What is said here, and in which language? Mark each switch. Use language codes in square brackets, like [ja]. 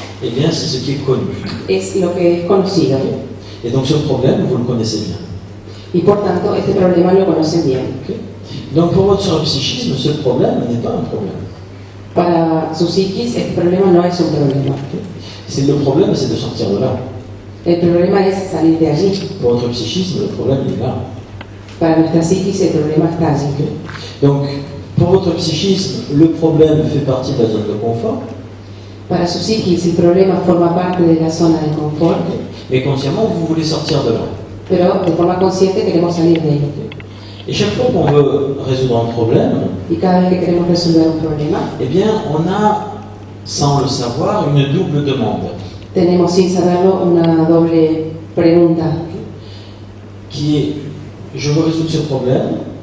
[fr] eh bien, c'est ce qui est connu. [es] es lo que es conocido. [fr] Et donc ce problème, vous le connaissez bien. [es] Y por tanto, este problema lo conocen bien. Ok. [fr] Donc pour votre psychisme, ce problème n'est pas un problème. [es] Para su psiquis, este problema no es un problema. [fr] C'est le problème, c'est de sortir de là. [es] El problema es salir de allí. [fr] Pour votre psychisme, le problème il est là. [es] Para nuestra psiquis, el problema está allí. [fr] Donc, pour votre psychisme, le problème fait partie de la zone de confort, [es] Para su psiquis, el problema forma parte de la zona de confort, [fr] mais consciemment, vous voulez sortir de là. [es] pero de forma consciente queremos salir de ello. [fr] Et chaque fois qu'on veut résoudre un problème, [es] Y cada vez que queremos resolver un problema, [fr] eh bien, on a, sans le savoir, une double demande, [es] tenemos sin saberlo una doble pregunta, [fr] qui est, je veux résoudre ce problème,